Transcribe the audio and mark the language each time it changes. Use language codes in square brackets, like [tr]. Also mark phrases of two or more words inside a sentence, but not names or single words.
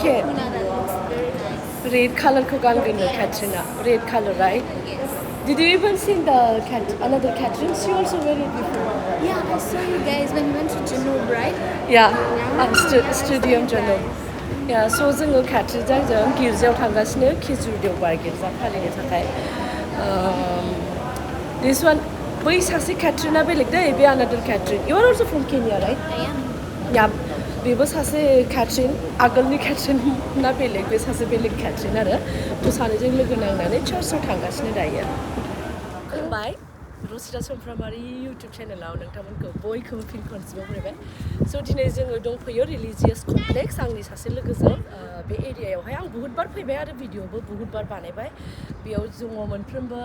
[en] okay. dokuna that looks very nice. Red color [brx] ko ganggana, Katrina. [en] Red color, right? Yes. Did you even see the another Catherine? She also wear it before. Yeah, I saw you guys when you went to Janub, right? [brx] Yeah, Studium Janub. [en] Yeah, so [brx] जोङो Catherineजों गिर्जायाव थांगासिनो खेजुर देवबार गिर्जा फालिनो थाखाय. [en] This one, [brx] बै सासे Catherine बेलेग दै, बे another Catherine. [en] You are also from Kenya, right? I am. Yeah, [brx] बेबो सासे Catherine, आगोलनि Catherine ना बेलेग, बे सासे बेलेग Catherine आरो. थ' सानैजों लोगो नांनानै चार्चआव थांगासिनो दायो. खुलुमबाय रसिता समफ्रामारि इउटुब चेनेलाव नोंथांमोनखौ बयखौबो फिन खनसेबाव फरायबाय स' दिनै जोङो दंफैयो [en] religious complex [brx] आंनि सासे लोगोजों बे एरियायावहाय आं बहुतबार फैबाय आरो भिडिअबो बहुतबार बानायबाय बेयाव दङ मोनफ्रोमबो